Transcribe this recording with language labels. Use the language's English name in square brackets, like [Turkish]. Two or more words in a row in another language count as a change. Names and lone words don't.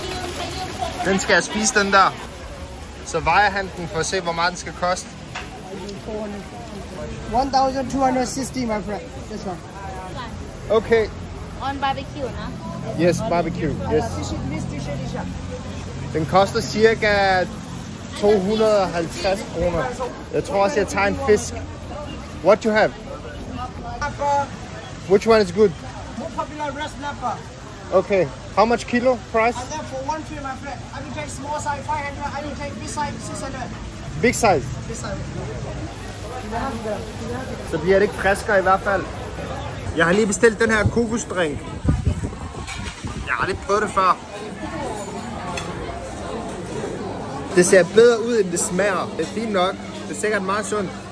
[Danish] Den skal jeg spise, den der. Så vejer han den for at se, hvor meget den skal koste. [English] 1,260, my friend. This one. Okay. On barbecue, no? Yes, barbecue. Yes. [Danish] Den koster cirka 250 kroner. Jeg tror også, jeg tager en fisk. [English] What you have? Which one is good? More popular red snapper. Okay. How much kilo price? And then for 1 kilo, my friend, I will take small size 500. I will take big size 600. Big size. Big size. [Danish] Så bliver det ikke friskere i hvert fald. Jeg har lige bestilt den her kokosdrink. Jeg har aldrig prøvet det før. Det ser bedre ud, end det smager. Det er fint nok. Det er sikkert meget sundt.